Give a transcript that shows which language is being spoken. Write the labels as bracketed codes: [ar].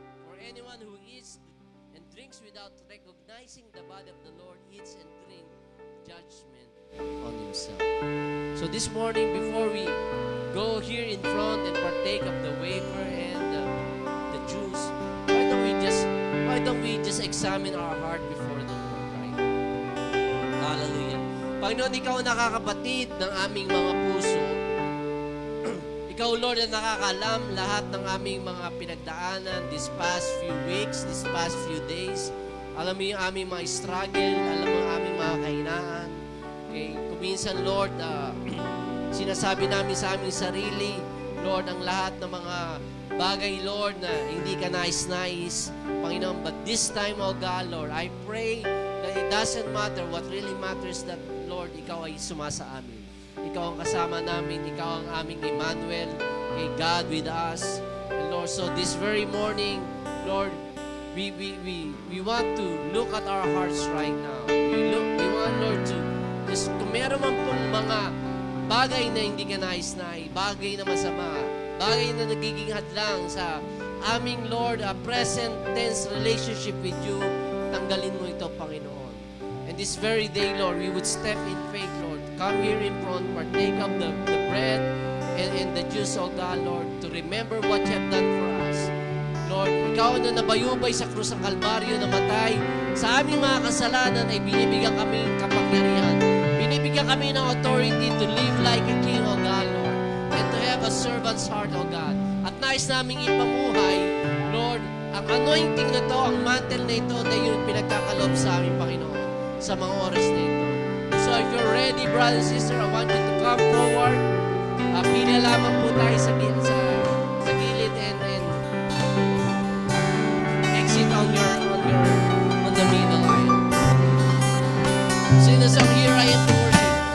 [en] For anyone who eats and drinks without recognizing the body of the Lord eats and drinks judgment on himself." So this morning, before we go here in front and partake of the wafer and the juice, why don't we just examine our heart before the Lord, right? Hallelujah. [tl] Panginoon, ikaw ang nakakabatid ng aming mga puso. Ikaw, Lord, ang nakakalam lahat ng aming mga pinagdaanan [en] this past few weeks, this past few days. [tl] Alam mo yung aming mga struggle, alam mo yung aming mga kahinaan. Okay, kuminsan, Lord, sinasabi namin sa aming sarili, Lord, ang lahat ng mga bagay, Lord, na hindi ka nais-nais, Panginoon. [en] But this time, oh God, Lord, I pray that it doesn't matter. What really matters that, [tl] Lord, ikaw ay sumasa amin. Ikaw ang kasama namin. Ikaw ang aming Emmanuel. Okay, [en] God with us. And Lord, so this very morning, Lord, we want to look at our hearts right now. We want, Lord, to just, [tl] kung meron man pong mga bagay na hindi ka nais-nais, bagay na masama, bagay na nagiging hadlang sa aming, Lord, [en] present tense relationship with you, [tl] tanggalin mo ito, Panginoon. [en] And this very day, Lord, we would step in faith, Lord. Come here in front, partake of the bread and the juice, oh God, Lord, to remember what you have done for us. [tl] Lord, ikaw na nabayubay sa krus ng Kalbaryo, namatay sa aming mga kasalanan, ay binibigyan kami kapangyarihan. Binibigyan kami ng [en] authority to live like a king, oh God, Lord, and to have a servant's heart, oh God. [tl] At nais naming ipamuhay, Lord, ang anointing na to, ang mantle na ito, na yung pinagkakalob sa aming Panginoon sa mga oras na ito. [en] So if you're ready, brother and sister, I want you to come forward. [tl] Pila lamang po tayo sa gilid and exit on the middle aisle. [en] Sing the song, "Here I Am to Worship."